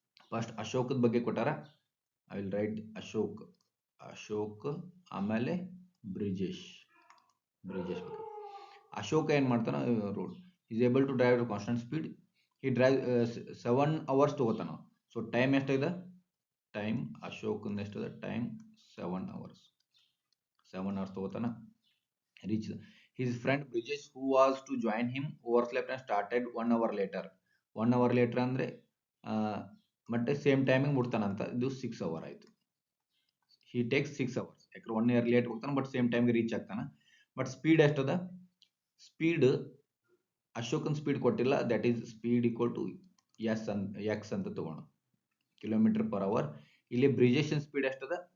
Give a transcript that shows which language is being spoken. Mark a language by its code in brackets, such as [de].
[kn] First ಅಶೋಕದ ಬಗ್ಗೆ ಕೊಟ್ಟಾರ. [en] I will write Ashok [kn] ಆಮೇಲೆ ಬ್ರಿಜೇಶ್ ಬಗ್ಗೆ. ಅಶೋಕ ಏನು ಮಾಡ್ತಾನ, [en] Road is able to drive constant speed. [kn] ಈ ಡ್ರೈವ್ 7 hours ತಗೋತಾನ. ಸೊ ಟೈಮ್ ಎಷ್ಟಿದೆ? ಟೈಮ್ ಅಶೋಕಂದು ಎಷ್ಟಿದೆ? Time 7 hours ತಗೋತಾನ. [en] Reach his friend Brijesh, who was to join him, overslept and started 1 hour later. [kn] 1 hour later ಅಂದ್ರೆ ಮತ್ತೆ same timing ಮುಟ್ತಾನಂತ. ಇದು 6 hours ಆಯ್ತು. [en] he takes 6 hours. [kn] ಯಾಕಂದ್ರೆ 1 hour late ಹೋಗ್ತಾನೆ, but same ಟೈಮ್ಗೆ reach ಆಗ್ತಾನೆ. But speed ಎಷ್ಟದ? Speed Ashokan speed ಕೊಟ್ಟಿಲ್ಲ, that is speed equal to X ಅಂತ ತಗೋಣ, km/h. ಇಲ್ಲಿ ಬ್ರಿಜೇಶನ್ ಸ್ಪೀಡ್ ಎಷ್ಟದ?